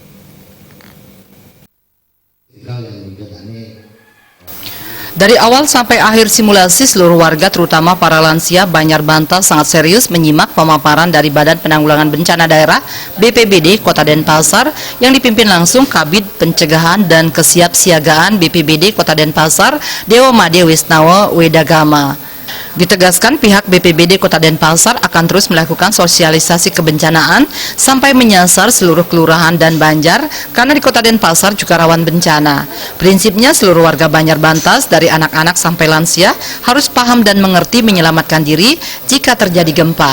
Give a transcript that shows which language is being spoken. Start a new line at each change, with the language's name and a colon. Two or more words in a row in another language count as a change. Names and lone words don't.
Indonesian: Dari awal sampai akhir simulasi, seluruh warga terutama para lansia Banjar Bantas sangat serius menyimak pemaparan dari Badan Penanggulangan Bencana Daerah BPBD Kota Denpasar yang dipimpin langsung Kabid Pencegahan dan Kesiapsiagaan BPBD Kota Denpasar, Dewa Made Wisnawa Wedagama. Ditegaskan pihak BPBD Kota Denpasar akan terus melakukan sosialisasi kebencanaan sampai menyasar seluruh kelurahan dan Banjar karena di Kota Denpasar juga rawan bencana. Prinsipnya seluruh warga Banjar Bantas dari anak-anak sampai lansia harus paham dan mengerti menyelamatkan diri jika terjadi gempa.